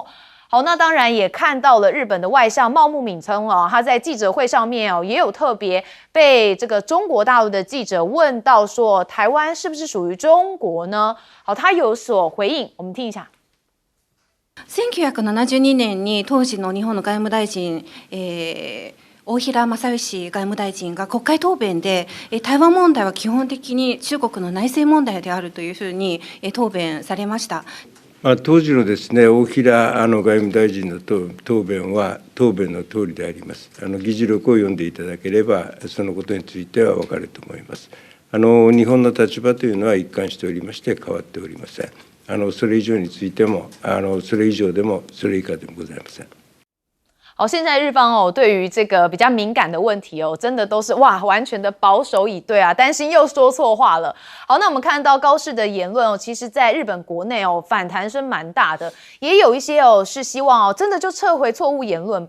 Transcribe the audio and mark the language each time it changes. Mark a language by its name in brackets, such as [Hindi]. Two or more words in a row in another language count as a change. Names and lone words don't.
[Chinese] 好，那当然也看到了日本的外相茂木敏充他在记者会上面也有特别被这个中国大陆的记者问到说，台湾是不是属于中国呢？好，他有所回应，我们听一下。 [Japanese] 1972年に当時の日本の外務大臣、大平正義外務大臣が国会答弁で、台湾問題は基本的に中国の内政問題であるというふうに答弁されました。当時のですね、大平外務大臣の答弁は答弁の通りであります。議事録を読んでいただければそのことについては分かると思います。日本の立場というのは一貫しておりまして変わっておりません。それ以上についてもそれ以上でもそれ以下でもございません。 [Chinese] 好，现在日方对于这个比较敏感的问题真的都是完全的保守以对担心又说错话了。好，那我们看到高市的言论其实在日本国内反弹声蛮大的，也有一些是希望真的就撤回错误言论吧。